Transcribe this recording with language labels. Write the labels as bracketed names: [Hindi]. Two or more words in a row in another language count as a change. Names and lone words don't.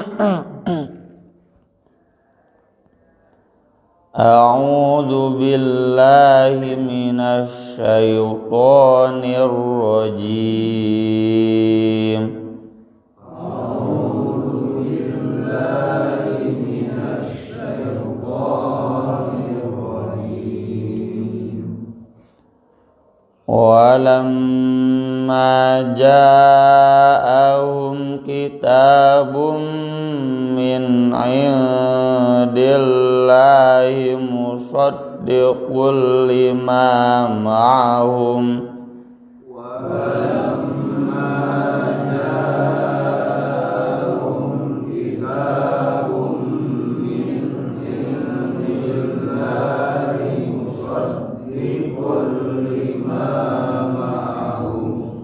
[Arabic] أعوذ بالله من الشيطان الرجيم. أعوذ بالله من الشيطان الرجيم. ولما جاءهم كتاب من عند الله مصدق لما معهم ولما جاءهم كتاب من عند الله مصدق لما معهم.